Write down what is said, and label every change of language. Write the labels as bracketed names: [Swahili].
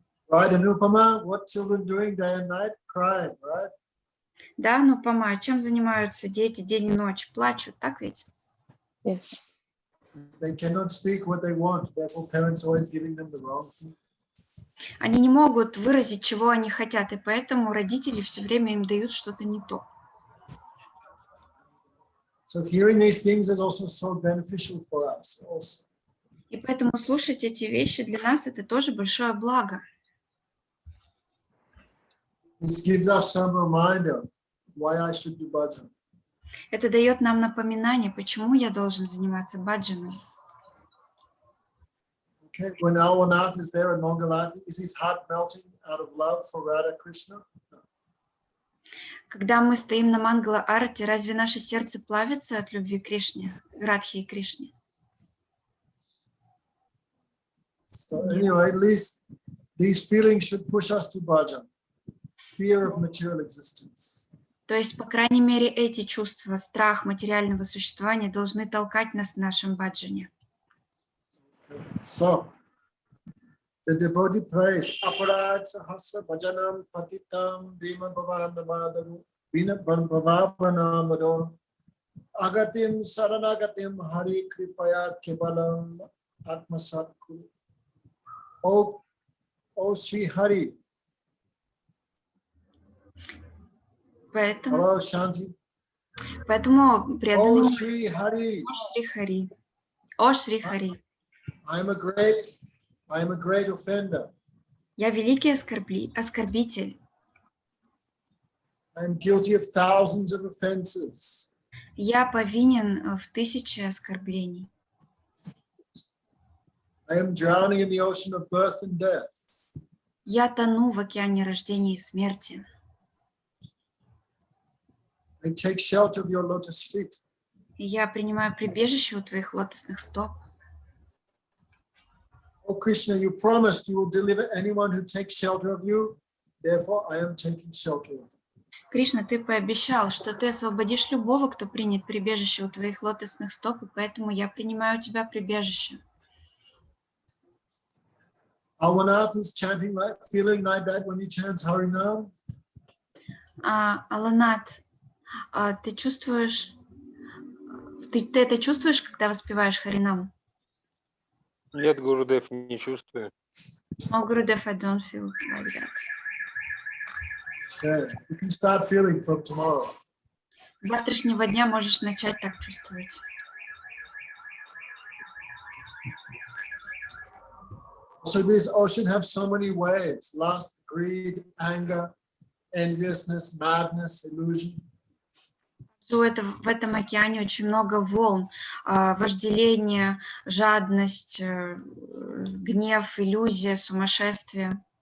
[English] Right, Anupama, what children doing day and night? Crying, right? [Russian] Да, ну помай, чем занимаются дети день и ночь? Плачут, так ведь? [English] Yes. They cannot speak what they want, therefore parents always giving them the wrong thing. [Russian] Они не могут выразить, чего они хотят, и поэтому родители все время им дают что-то не то. [English] So hearing these things is also so beneficial for us. Also. [Russian] И поэтому слушать эти вещи для нас — это тоже большое благо. [English] This gives us some reminder why I should do bhajan. [Russian] Это дает нам напоминание, почему я должен заниматься баджаной. [English] Okay, when Alwanath is there in Mangalati, is his heart melting out of love for Radha Krishna? [Russian] Когда мы стоим на Мангала-арати, разве наше сердце плавится от любви к Кришне, Радхе и Кришне? [English] So anyway, at least these feelings should push us to bhajan. Fear of material existence. [Russian] То есть, по крайней мере, эти чувства, страх материального существования должны толкать нас в нашем баджане. [English] So, the devotee prays, [Sanskrit] Aparad sahasra bhajanam patitam bhima bhavanavadaru bhina bhavanavadam agatim saranagatim hari kripaya kebalam atmasatku. [English] Oh Sri Hari. [Russian] Поэтому, [English] Hello, Shanti. [Russian] поэтому преданные... [English] Oh Sri Hari. [Russian] О Шри Хари. О Шри Хари. [English] I am a great offender. [Russian] Я великий оскорбитель. [English] I am guilty of thousands of offenses. [Russian] Я повинен в 1000 оскорблений. [English] I am drowning in the ocean of birth and death. [Russian] Я тону в океане рождения и смерти. [English] I take shelter of your lotus feet. [Russian] И я принимаю прибежище у твоих лотосных стоп. [English] Oh Krishna, you promised you will deliver anyone who takes shelter of you. Therefore, I am taking shelter of you. [Russian] Кришна, ты пообещал, что ты освободишь любого, кто принят прибежище у твоих лотосных стоп, и поэтому я принимаю у тебя прибежище. [English] Alwanath is chanting like, feeling like that when he chants Harinam. [Russian] Аланат, ты чувствуешь, ты это чувствуешь, когда воспеваешь Харинам? Нет, Гурудев, не чувствую. [English] Oh, Gurudev, I don't feel like that. Yeah, you can start feeling from tomorrow. [Russian] С завтрашнего дня можешь начать так чувствовать. [English] So this ocean has so many waves: lust, greed, anger, enviousness, madness, illusion. [Russian] В этом океане очень много волн, вожделение, жадность, гнев, иллюзия, сумасшествие.